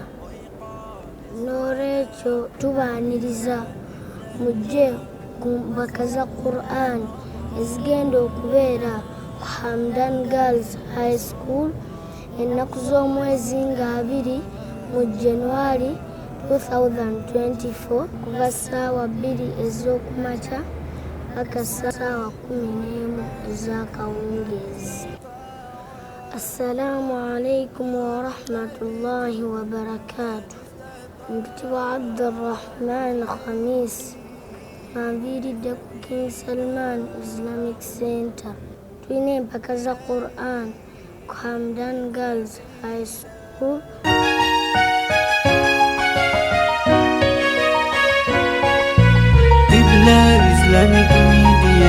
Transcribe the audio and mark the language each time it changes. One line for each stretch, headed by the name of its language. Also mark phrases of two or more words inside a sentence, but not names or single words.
Ganda: N'olwekyo tubaaniriza mujje ku mpaka za Qur'ani ezigenda okubeera ku Hamdan Girls High School ennaku z'omwezi nga 2 mu January 2024 kuva ssaawa 2 ez'okumakya paka ssaawa 11 ez'akawungeezi.
Arabic: السلام عليكم ورحمة الله وبركاته.
Ganda: Mpitibwa Abdurrahman Khamis, anviiridde ku King Salman Islamic Center. Tulina empaka za Qur'an ku Hamdan Girls High School. Qibla Islamic Media.